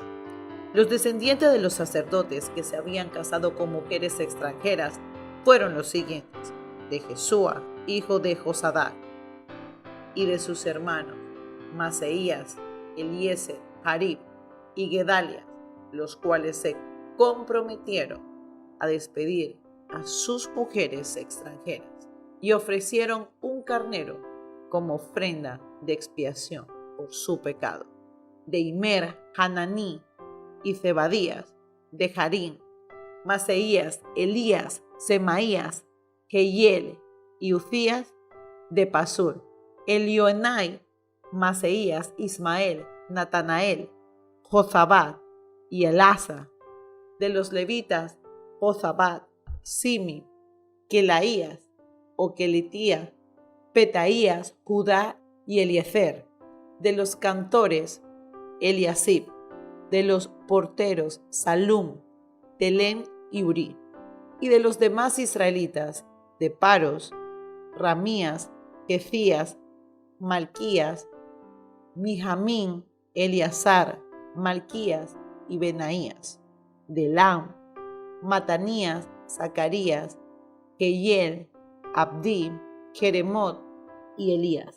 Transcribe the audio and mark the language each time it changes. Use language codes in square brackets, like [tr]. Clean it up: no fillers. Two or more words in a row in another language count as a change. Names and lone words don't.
[es] Los descendientes de los sacerdotes que se habían casado con mujeres extranjeras fueron los siguientes: de Jesúa, hijo de Josadac, y de sus hermanos Maseías, Eliezer, Jarib y Gedalias, los cuales se comprometieron a despedir a sus mujeres extranjeras y ofrecieron un carnero como ofrenda de expiación por su pecado. De Immer, Hananí y Zebadías, de Harim, Maseías, Elías, Semaías, Jehiel y Ucías, de Pasur, Elioenai, Maseías, Ismael, Natanael, Jozabad y Elasa. De los levitas, Jozabad, Simi, Kelaías o Keletía, Petaías, Judá y Eliezer. De los cantores, Eliasib. De los porteros, Salum, Telem y Uri. Y de los demás israelitas, de Paros, Ramías, Jefías, Malquías, Mijamín, Eleazar, Malquías y Benaías. De Elam, Matanías, Zacarías, Jehiel, Abdi, Jeremot y Elías.